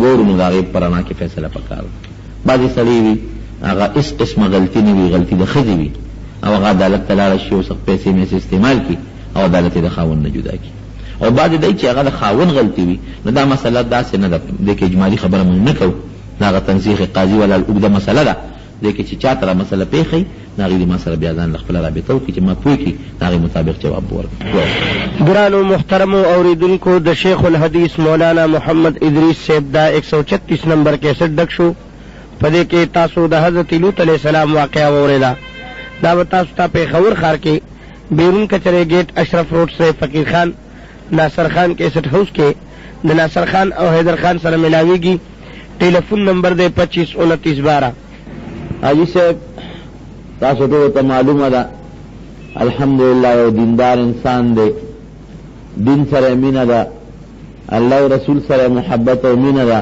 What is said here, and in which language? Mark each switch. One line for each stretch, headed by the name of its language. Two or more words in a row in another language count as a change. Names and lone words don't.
Pashto: وورو نو د هغې په رڼا کې فیصله پکار ده بعضې سړی وي هغه هېڅ قسمه غلطي نه وي غلطي د ښځې وي او هغه عدالت ته لاړه شي او څه پیسې میسې استعمال کړي او عدالت یې د خاوند نه جدا کړي او بعضې دی چې هغه د خاوند غلطي وي نو دا مسله داسې نه ده دې کې اجمالي خبره موږ نه کوو دا هغه تنسیخ قاضي ولا اوږده مسله ده دې کې چې چا ته مسله پیښی هغې دې ما سره بیا ځان له خپله رابطه وکړي چې ما پوه کړي د هغې مطابق جواب ورکړي. ګرانو محترمو اوریدونکو د شیخ الحدیث مولانا محمد ادریس صاحب دا 136 نمبر کیسټ ډک شو. په دې کې تاسو د حضرت لوط
Arabic: علیہ السلام
Pashto: واقعه واورېده. دا به تاسو ته پېښور ښار کې بیرون
Urdu: کچرے گیٹ اشرف روڈ سے فقیر خان ناصر خان کیسٹ ہاؤس کے ناصر خان اور حیدر خان
Pashto: سره ملاویږي. ٹیلیفون نمبر دے 252912. حاجی صاحب تاسو ته معلومه ده الحمدلله یو دیندار انسان دی، دین سره مینه ده، الله او رسول سره محبت او مینه ده.